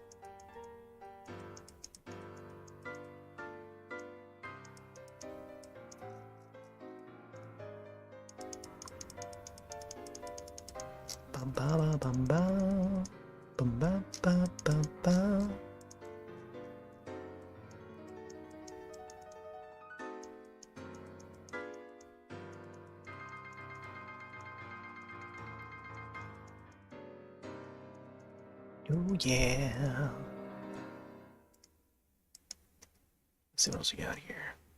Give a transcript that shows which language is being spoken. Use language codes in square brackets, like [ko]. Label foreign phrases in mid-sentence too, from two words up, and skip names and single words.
[en] Bum ba ba bum ba bum ba ba ba ba. Oh yeah. Let's see what else we got here.